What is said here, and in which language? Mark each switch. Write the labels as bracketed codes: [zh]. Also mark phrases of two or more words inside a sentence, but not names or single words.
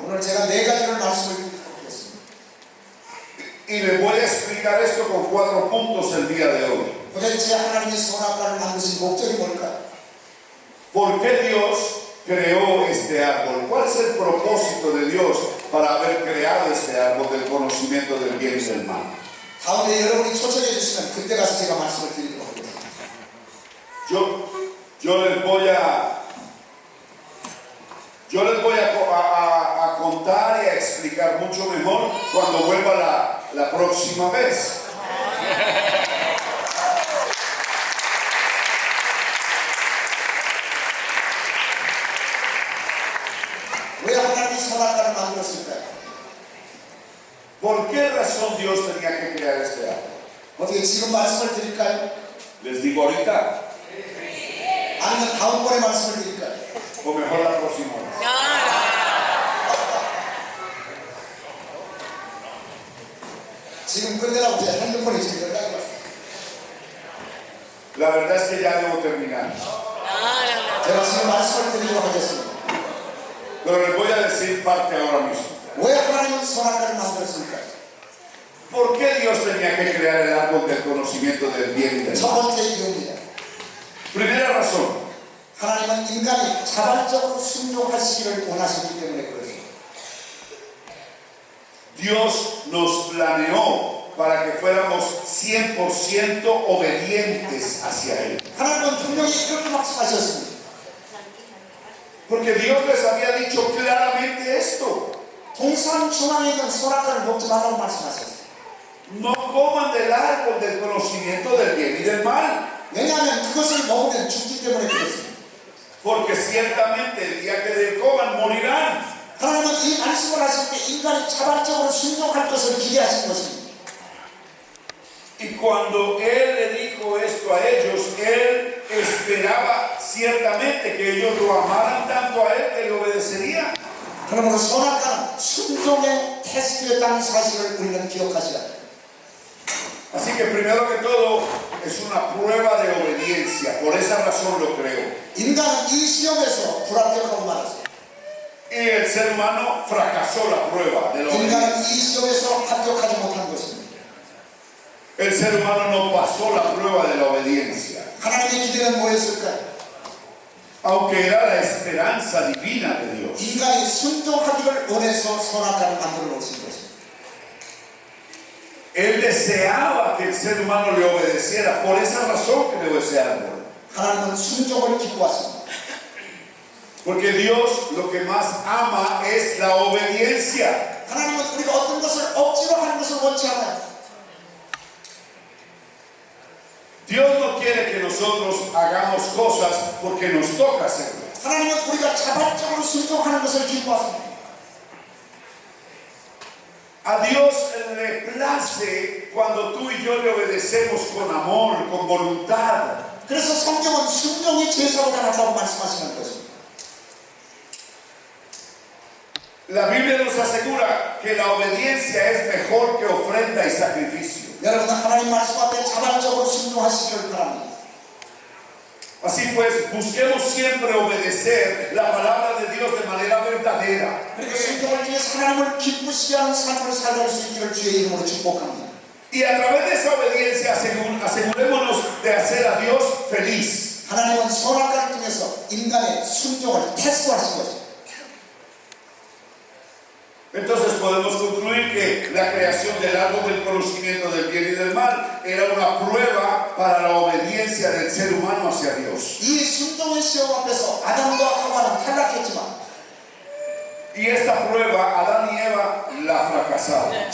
[ko] 오늘 제가 네 가지를 말씀드리겠습니다. [es] Y les voy a explicar esto con 4 puntos el día de hoy. [ko] 도대체 하나님이 선악과를 만드신 목적이 뭘까요? [es] ¿Por qué Dios creó este árbol? ¿Cuál es el propósito de Dios para haber creado este árbol del conocimiento del bien y del mal? [ko] 다음에 여러분이 초청해 주시면 그때 가서 제가 말씀을 드리도록 하겠습니다. [es] Yo les voy a contar y a explicar mucho mejor cuando vuelva la próxima vez. [ko] 왜 하나님이 선악과를 만들었을까요? [es] ¿Por qué razón Dios tenía que crear este árbol? [ko] 어떻게 지금 말씀을 드릴까요? [es] Les digo ahorita, [ko] 아니면 다음번에 말씀을 드릴까요? [es] o mejor la próxima vez. [ko] 지금 끝내라고 제 핸드폰이 지금 연락이 왔어요. [es] La verdad es que ya debo terminar. [ko] 제가 지금 말씀을 드리도록 하겠습니다. [es] Pero les voy a decir parte ahora mismo. [ko] 왜 하나님은 선악과를 만들었을까요? [es] ¿Por qué Dios tenía que crear el árbol del conocimiento del bien y del [ko] 첫 [es] mal? [ko] 번째 이유입니다. [es] Primera razón, [ko] 하나님은 인간이 자발적으로 순종하시기를 원하시기 때문에 그렇습니다. [es] Dios nos planeó para que fuéramos 100% obedientes hacia Él. [ko] 하나님은 분명히 이렇게 말씀하셨습니다. [es] Porque Dios les había dicho claramente esto. [ko] 동산 중앙에 있는 선악과를 먹지 말라고 말씀하셨어요. [es] No coman del árbol del conocimiento del bien y del mal. [ko] 왜냐하면 그것을 먹으면 죽기 때문에 그렇습니다. [es] Porque ciertamente el día que coman morirán. [ko] 하나님은 이 말씀을 하실 때 인간이 자발적으로 순종할 것을 기대하신 것입니다. [es] Y cuando Él le dijo esto a ellos, Él esperaba ciertamente que ellos lo amaran tanto a Él que le obedecerían. [ko] 그러므로 선악과는 순종의 테스트였다는 사실을 우리는 기억하시라. [es] Así que primero que todo es una prueba de obediencia, por esa razón lo creo. [ko] 인간은 이 시험에서 불합격하고 말았어요. [es] Y el ser humano fracasó la prueba de la [ko] 인간은 [es] obediencia. [ko] 이 시험에서 합격하지 못한 것입니다. [es] El ser humano no pasó la prueba de la obediencia. [ko] 하나님의 기대는 뭐였을까요? [es] aunque era la esperanza divina de Dios. [ko] 인간이 순종하기를 원해서 선악과를 만들어 놓으신 것입니다. [es] Él deseaba que el ser humano le obedeciera, por esa razón creó ese árbol. [ko] 하나님은 순종을 기뻐하십니다. [es] Porque Dios lo que más ama es la obediencia. [ko] 하나님은 우리가 어떤 것을 억지로 하는 것을 원치 않아요. [es] Dios no quiere que nosotros hagamos cosas porque nos toca hacerlas. [ko] 하나님은 우리가 자발적으로 순종하는 것을 기뻐하십니다. [es] A Dios le place cuando tú y yo le obedecemos con amor, con voluntad. [ko] 그래서 성경은 순종이 제사보다 낫다고 말씀하시는 것입니다. [es] La Biblia nos asegura que la obediencia es mejor que ofrenda y sacrificio. [ko] 여러분 하나님 말씀 앞에 자발적으로 순종하시기를 바랍니다. [es] Así pues, busquemos siempre obedecer la palabra de Dios de manera verdadera. [ko] 그리고 순종을 위해서 하나님을 기쁘시게 하는 삶을 살아갈 수 있기를 주의 이름으로 축복합니다. [es] Y a través de esa obediencia asegurémonos de hacer a Dios feliz. [ko] 하나님은 선악과를 통해서 인간의 순종을 테스트하신 것입니다. [es] Entonces podemos concluir que la creación del árbol del conocimiento del bien y del mal era una prueba para la obediencia del ser humano hacia Dios. [ko] 이 순종의 시험 앞에서 아담과 하와는 탈락했지만 [es] Y esta prueba Adán y Eva la fracasaron.